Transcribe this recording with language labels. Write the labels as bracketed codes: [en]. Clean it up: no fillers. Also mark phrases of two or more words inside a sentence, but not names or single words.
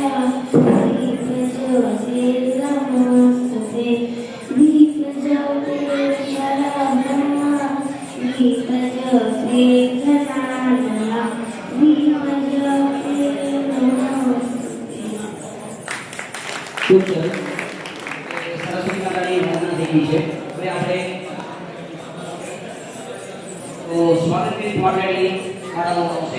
[sa] दीपज्योति नमोस्तुते दीपज्योति परब्रह्म दीपज्योति गणानना दीपज्योति नमोस्तुते. [gu] ખૂબ સરસ. સરસ્વતી માતાની વંદના થઈ ગઈ છે. હવે આપણે સ્વાગત માટેની શાળાઓ આવશે.